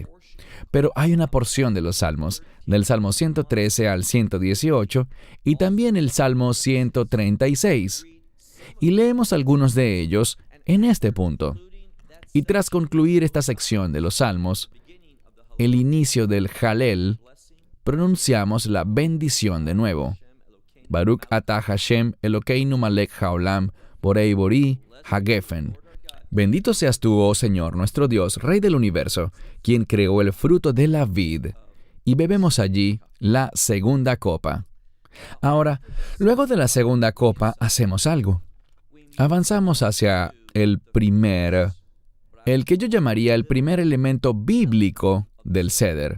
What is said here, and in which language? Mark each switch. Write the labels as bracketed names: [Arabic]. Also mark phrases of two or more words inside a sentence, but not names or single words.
[Spanish] Pero hay una porción de los Salmos, del Salmo 113 al 118, y también el Salmo 136. Y leemos algunos de ellos en este punto. Y tras concluir esta sección de los Salmos, el inicio del Jalel, pronunciamos la bendición de nuevo. [Hebrew] ברוך אתה השם אלוקינו מלך העולם בורא בורי הגפן. [Spanish] Bendito seas tú, oh Señor, nuestro Dios, Rey del universo, quien creó el fruto de la vid. Y bebemos allí la segunda copa. Ahora, luego de la segunda copa, hacemos algo. Avanzamos hacia el que yo llamaría el primer elemento bíblico del Seder.